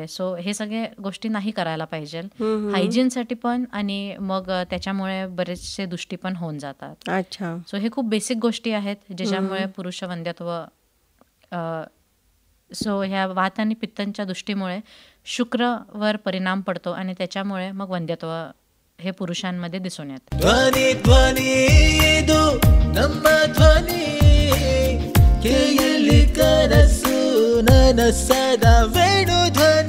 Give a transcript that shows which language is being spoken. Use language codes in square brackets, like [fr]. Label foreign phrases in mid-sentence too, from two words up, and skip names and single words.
[mr] सो हे सगळे गोष्टी नाही करायला पाहिजे हायजीनसाठी पण, आणि मग त्याच्यामुळे बरेचसे दुष्टी पण होऊन जातात. अच्छा. सो हे खूप बेसिक गोष्टी आहेत ज्याच्यामुळे पुरुषवंध्यत्व, सो ह्या वात आणि पित्तांच्या दृष्टीमुळे शुक्रवर परिणाम पडतो आणि त्याच्यामुळे मग वंध्यत्व हे पुरुषांमध्ये दिसून येतं. [kn] ಧ್ವನಿ ಧ್ವನಿ ಇದು ನಮ್ಮ ಧ್ವನಿ, ಕೇಳಿ ಕನಸು ನನಸದ ವೇಣು ಧ್ವನಿ.